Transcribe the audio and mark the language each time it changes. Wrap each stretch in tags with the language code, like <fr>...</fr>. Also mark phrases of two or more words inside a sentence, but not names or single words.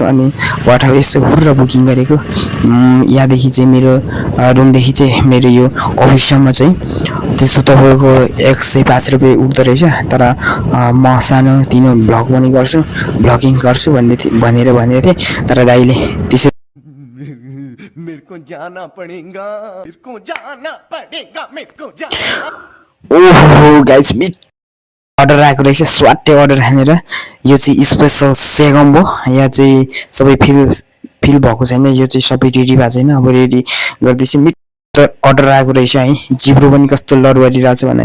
<ne>अनि पठाउ यसो हुर्र बुकिङ गरेको। यहाँदेखि चाहिँ मेरो रुमदेखि चाहिँ मेरो यो अफिससम्म चाहिँ त्यस्तो तपाईँको 105 रुपियाँ उठ्दो रहेछ। तर म सानो तिनो भ्लगिङ गर्छु भनेर थिएँ, तर दाइले त्यसै</ne> <hi>को जाना पड़ेगा मेरे को जाना पड़ेगा मेरे को जाना</hi> <ne>ओहो गाइस</ne> <en>meat order</en> <ne>आएको रहेछ स्वाटे अर्डर हानेर यो चाहिँ स्पेशल सेगम्बो यहाँ चाहिँ सबै फिल भएको छैन यो चाहिँ सबै रेडी भएको छैन अब रेडी गर्दैछु मिठो अर्डर आएको रहेछ है जिब्रो पनि कस्तो लडवडी रहेछ भने</ne>